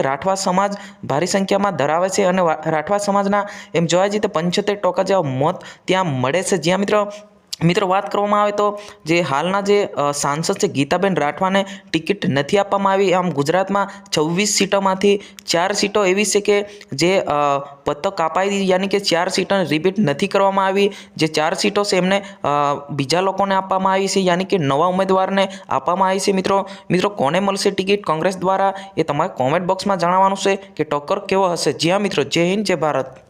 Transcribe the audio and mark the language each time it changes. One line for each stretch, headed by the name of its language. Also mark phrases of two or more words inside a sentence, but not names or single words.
Gujarati: રાઠવા સમાજ ભારી સંખ્યા માં ધરાવે છે અને રાઠવા સમાજના એમ જોવા જઈએ તો 75% જેવા મત ત્યાં મળે છે। જ્યાં મિત્રો વાત કરવામાં આવે તો જે હાલના જે સાંસદ છે ગીતાબેન રાઠવા ને ટિકિટ નહીં આપવામાં આવી। આમ ગુજરાત માં 26 સીટોમાંથી 4 સીટો એવી છે કે જે પત્તો કપાઈ,
Hindi: यानी कि
Gujarati: 4 સીટો રિપીટ નહીં કરવામાં આવી। જે 4 સીટો સે એમને બીજા લોકોને આપવામાં આવી છે,
Hindi: यानी कि
Gujarati: નવા ઉમેદવારને આપવામાં આવી છે। મિત્રો કોને મળશે ટિકિટ કોંગ્રેસ દ્વારા એ તમારે
English: comment box
Gujarati: માં જણાવવાનું છે કે ટક્કર કેવો હશે।
Hindi: जी हाँ मित्रों, जय हिंद जय भारत।